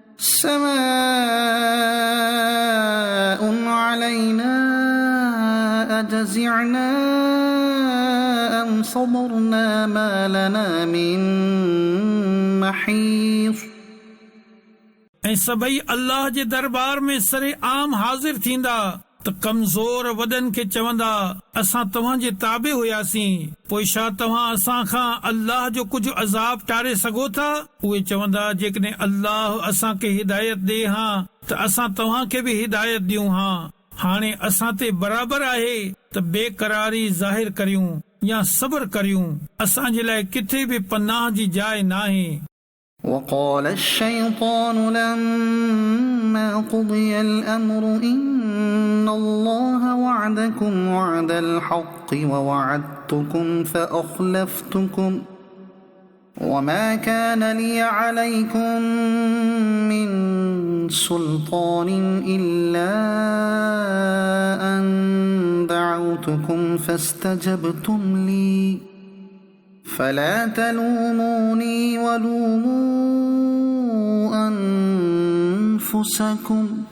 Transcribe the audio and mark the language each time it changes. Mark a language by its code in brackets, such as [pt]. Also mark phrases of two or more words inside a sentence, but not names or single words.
[ar] سواء علينا أجزعنا أم صبرنا ما لنا من محيص [sd] ऐं सभई अल्लाह जे दरबार में सरे आम हाज़िर थींदा त कमज़ोर वॾनि खे चवंदा असां तव्हां जे ताबे हुयासीं पोइ छा तव्हां असां खां अल्लाह जो कुझु अज़ाब टारे सघो था। उहे चवंदा जेकॾहिं अल्लाह असां खे हिदायत ॾे हा त असां तव्हां खे बि हिदायत ॾियूं हा। हाणे असां ते बराबर आहे त बेकरारी ज़ाहिर करियूं या सब्र करियूं। असां जे लाइ किथे बि पनाह जी जाइ नाहे। [ar] وقال الشيطان لما قضي الأمر إن الله وعدكم وعد الحق ووعدتكم فأخلفتكم وما كان لي عليكم من سلطان إلا أن دعوتكم فاستجبتم لي فلا تلوموني ولوموا أنفسكم